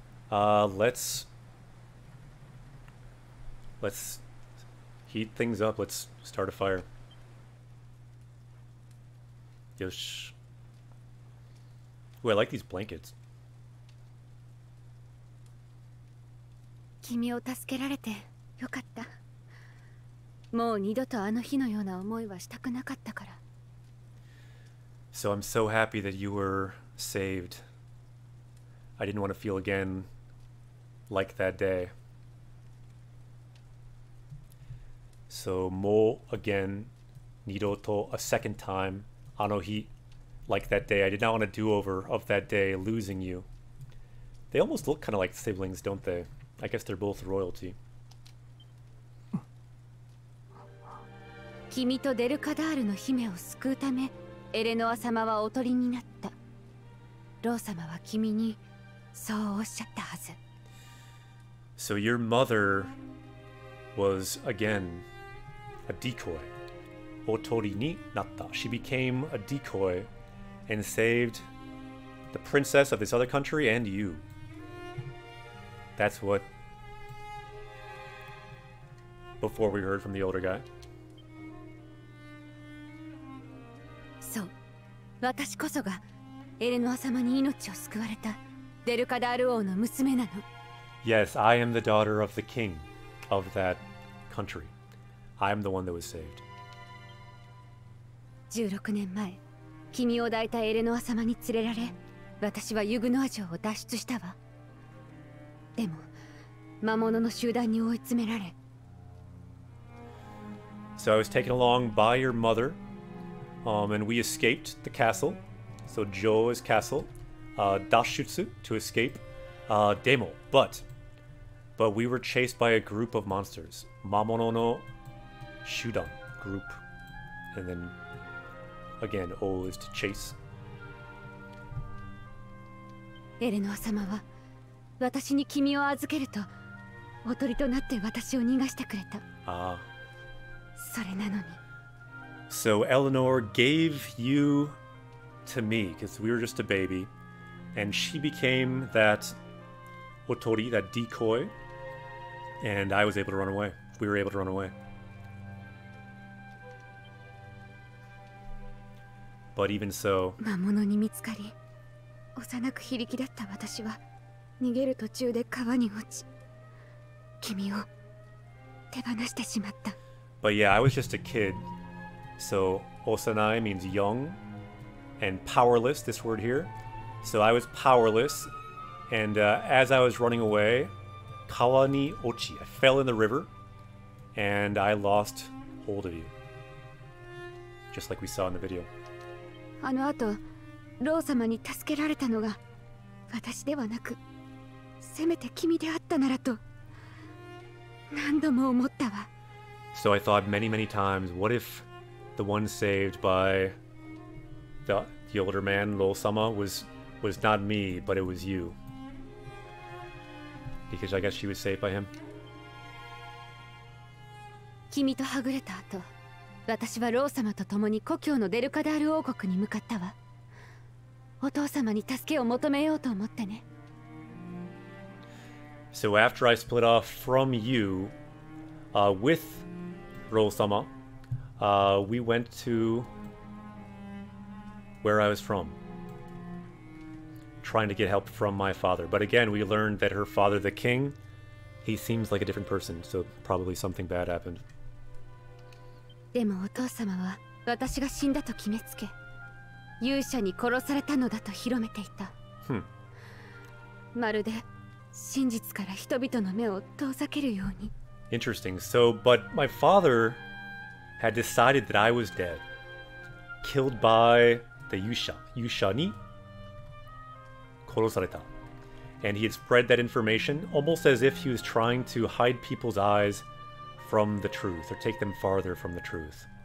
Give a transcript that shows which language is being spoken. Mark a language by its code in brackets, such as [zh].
[en] Let's heat things up. Let's start a fire. Yosh. Ooh, I like these blankets. [ja] 君を助けられてよかった。もう二度とあの日のような思いはしたくなかったから。 [en] So I'm so happy that you were saved. I didn't want to feel again like that day. [ja] So mo [en] again, nidoto a second time, anohi, like that day. I did not want a do-over of that day, losing you. They almost look kind of like siblings, don't they? I guess they're both royalty. [ja] 君とデルカダールの姫を救うため、エレノア様はおとりになった。ロー様は君にそうおっしゃったはず。 [en] So your mother was again a decoy. [ja] Otori ni natta. [en] She became a decoy and saved the princess of this other country and you. That's what. Before we heard from the older guy. [ja] そう、私こそがエレノア様に命を救われたデルカダール王の娘なの。 [en] Yes, I am the daughter of the king of that country. I am the one that was saved. [ja] 16年前、君を抱いたエレノア様に連れられ、私はユグノア城を脱出したわ。でも、魔物の集団に追い詰められ。 [en] So I was taken along by your mother, and we escaped the castle. So Jo's castle, Dashutsu to escape, Demo. But we were chased by a group of monsters, [ja] Mamono no Shudan [en] group, and then again O is to chase. [ja] エレノア様は私に君を預けるとおとりとなって私を逃がしてくれた。 Ah. それなのに。 [en] So Eleanor gave you to me because we were just a baby, and she became that otori, that decoy, and I was able to run away. We were able to run away. But even so, [ja] 魔物に見つかり、幼く非力だった私は逃げる途中で川に落ち、君を手放してしまった。 [en] But yeah, I was just a kid. So osanai means young, and powerless, this word here. So I was powerless, and as I was running away, [ja] kawa ni ochi, [en] I fell in the river, and I lost hold of you. Just like we saw in the video. [ja] あの後、ロー様に助けられたのが私ではなく、せめて君であったならと何度も思ったわ。 [en] So I thought many, many times, what if the one saved by the older man, Lol-sama, was not me, but it was you? Because I guess she was saved by him. [ja] 君とはぐれた後、私はロー様と共に故郷のデルカダール王国に向かったわ。お父様に助けを求めようと思ってね。 [en] So after I split off from you, with Rosama, we went to where I was from, trying to get help from my father. But again, we learned that her father, the king, he seems like a different person, so probably something bad happened. [ja] でもお父様は私が死んだと決めつけ、勇者に殺されたのだと広めていた。まるで真実から人々の目を遠ざけるように。 [en] Interesting. So, but my father had decided that I was dead, killed by the Yusha. [ja] Yusha ni korosareta. [en] And he had spread that information almost as if he was trying to hide people's eyes from the truth, or take them farther from the truth.